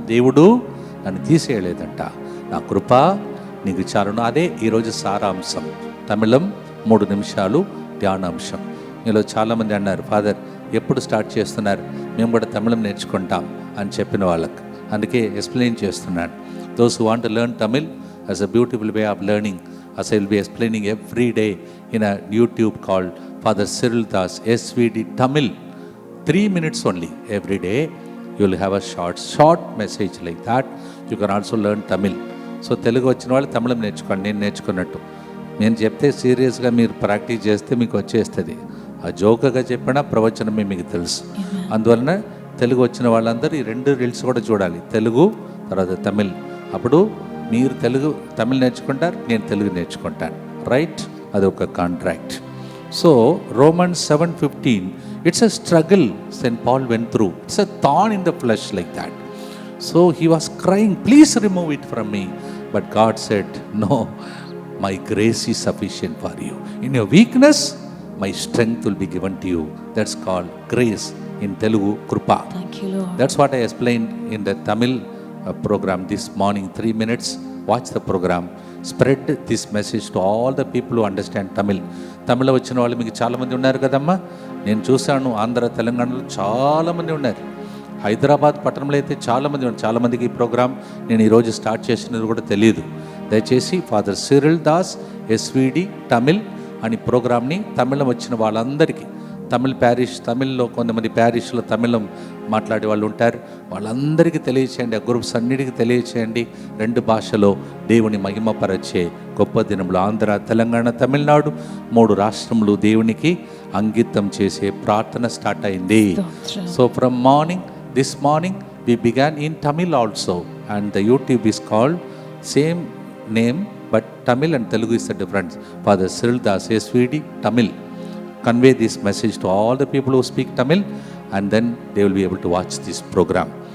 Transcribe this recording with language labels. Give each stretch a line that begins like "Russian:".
Telugu: దేవుడు నన్ను తీసేయలేదంట. నా కృప నీకు చాలును. అదే ఈరోజు సారాంశం. తమిళం 3 నిమిషాలు ధ్యానాంశం. మీలో చాలామంది అన్నారు, ఫాదర్ ఎప్పుడు స్టార్ట్ చేస్తున్నారు, మేము కూడా తమిళం నేర్చుకుంటాం అని చెప్పిన వాళ్ళకు అందుకే ఎక్స్ప్లెయిన్ చేస్తున్నాను.
English: Those who want to learn Tamil as a beautiful way of learning, as I will be explaining every day in a YouTube called Father Cyril Das SVD Tamil. 3 minutes only every day. You will have a short message like that. You can also learn Tamil.
Telugu: So Telugu వచ్చిన వాళ్ళు తమిళం నేర్చుకోండి, నేను నేర్చుకున్నట్టు. నేను చెప్తే సీరియస్గా మీరు practice చేస్తే మీకు వచ్చేస్తుంది. ఆ జోకగా చెప్పినా ప్రవచనమే మీకు తెలుసు. అందువలన తెలుగు వచ్చిన వాళ్ళందరూ ఈ 2 రీల్స్ కూడా చూడాలి, తెలుగు తర్వాత తమిళ్. అప్పుడు మీరు తమిళ్ నేర్చుకుంటారు, నేను తెలుగు నేర్చుకుంటాను. రైట్? అది ఒక contract.
English: So Romans 7:15, it's a struggle St. Paul went through. It's a thorn in the flesh like that. So he was crying, please remove it from me. But God said, no, my grace is sufficient for you. In your weakness, my strength will be given to you. That's called grace in Telugu, Krupa. Thank you, Lord. That's what I explained in the Tamil program this morning, 3 minutes. Watch the program. Spread this message to all the people who understand Tamil.
Telugu: తమిళ వచ్చిన వాళ్ళు మీకు చాలామంది ఉన్నారు కదమ్మా. నేను చూశాను ఆంధ్ర తెలంగాణలో చాలామంది ఉన్నారు. హైదరాబాద్ పట్టణంలో అయితే చాలామంది ఉన్నారు. చాలామందికి ఈ ప్రోగ్రామ్ నేను ఈరోజు స్టార్ట్ చేసినది కూడా తెలియదు. దయచేసి father Cyril Das SVD Tamil అని ప్రోగ్రామ్ని తమిళం వచ్చిన వాళ్ళందరికీ, తమిళ్లో కొంతమంది ప్యారిష్లో తమిళం మాట్లాడే వాళ్ళు ఉంటారు, వాళ్ళందరికీ తెలియచేయండి. ఆ గ్రూప్స్ అన్నిటికీ తెలియచేయండి. 2 భాషలో దేవుని మహిమపరచే గొప్ప దినంలో ఆంధ్ర, తెలంగాణ, తమిళనాడు 3 రాష్ట్రములు దేవునికి అంకితం చేసే ప్రార్థన స్టార్ట్ అయింది.
English: So from this morning we began in Tamil also, and the YouTube is called same name but Tamil and Telugu is the difference. Father Cyril Das SVD Tamil. Convey this message to all the people who speak Tamil, and then they will be able to watch this program.